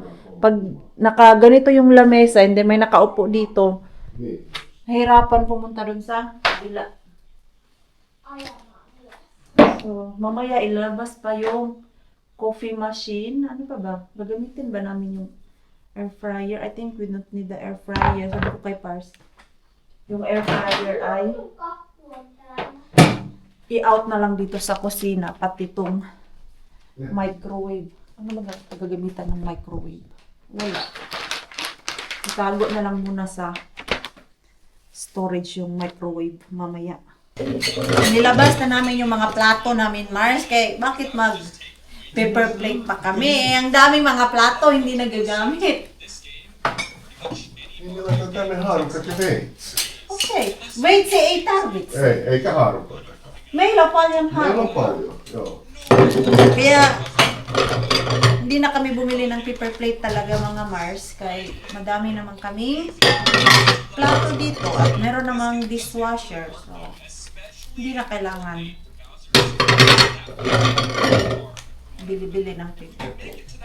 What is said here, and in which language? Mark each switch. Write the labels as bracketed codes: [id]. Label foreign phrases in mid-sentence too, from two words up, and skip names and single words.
[tl] Pag nakaganito yung lamesa, hindi may nakaupo dito, [fi] Niin. [tl] nahirapan pumunta doon sa kabila. So, mamaya ilabas pa yung [en] coffee machine. [tl] Ano pa ba? Gagamitin ba namin yung [en] air fryer? I think we don't need the air fryer. [tl] Sabi ko kay Pars, yung [en] air fryer [tl] ay i-out na lang dito sa kusina, pati itong microwave. Ano ba gagamitan ng microwave? Wala. Itago na lang muna sa storage yung microwave mamaya. Nilabas na namin yung mga plato namin, Mars. Kaya bakit mag [en] paper plate [tl] pa kami? Ang daming mga plato hindi nagagamit. [fi] Niin me laitetaan tänne haarukat ja veitsi. [en] Okay. Wait, [fi] ei tarvitse. Ei, eikä haarukoitakaan. Meillä on paljon Meillä on harukkaa. paljon, joo. [tl] Kaya hindi na kami bumili ng [en] paper plate [tl] talaga, mga Mars. Kaya madami naman kami plato dito. At meron namang dishwasher. So, hindi na kailangan bili-bili ng [en] paper plate.